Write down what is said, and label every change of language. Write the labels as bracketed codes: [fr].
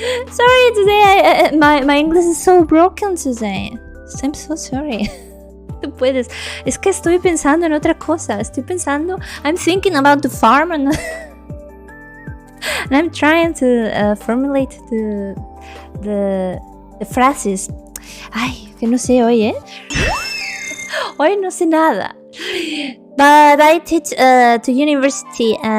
[en] Sorry, today my English is so broken today. I'm so sorry. [es] Tú puedes. Es que estoy pensando en otra cosa. [en] I'm thinking about the farm and I'm trying to formulate the phrases. [es] Ay, que no sé hoy, Hoy no sé nada. [en] But I teach to university.